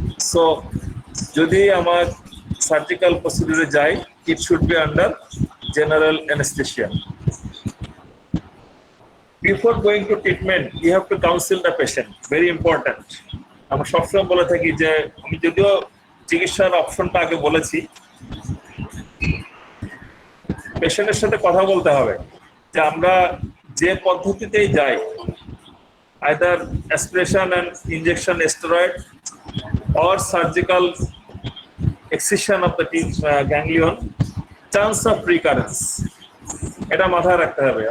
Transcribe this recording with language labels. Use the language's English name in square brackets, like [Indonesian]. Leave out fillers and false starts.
[Bangla] So যদি আমার surgical প্রসিডিউরে যাই, [English] It should be under general anaesthesia. Before going to treatment, you have to counsel the patient. Very important. [Bangla] আমরা সবসময় বলে থাকি যে, আমি যদিও চিকিৎসার অপশনটা আগে বলেছি, পেশেন্টের সাথে কথা বলতে হবে যে আমরা যে পদ্ধতিতেই যাই, either aspiration and injection steroid [English] or surgical excision of the ganglion, chance of recurrence, [Bangla] এটা মাথায় রাখতে হবে।